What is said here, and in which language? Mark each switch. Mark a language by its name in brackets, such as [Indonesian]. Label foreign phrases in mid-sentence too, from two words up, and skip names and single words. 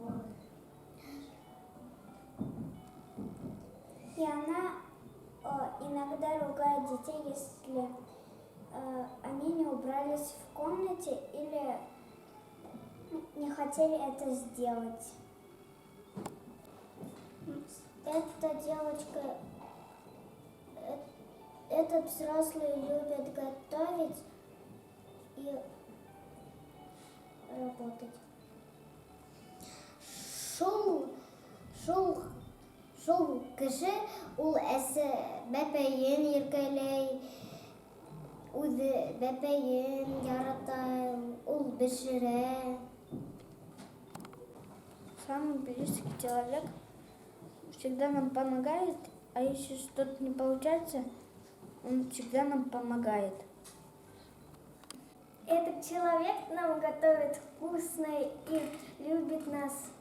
[Russian] И она иногда ругает детей, если они не убрались в комнате или не хотели это сделать. Эта девочка, этот взрослый любит готовить и работать. [Tatar] Шул кеше ул әсе бәпәйен иркәләй, үзе бәпәйен ярата, ул бешерә. [Russian] Самый близкий человек всегда нам помогает, а если что-то не получается, он всегда нам помогает. Этот человек нам готовит вкусно и любит нас.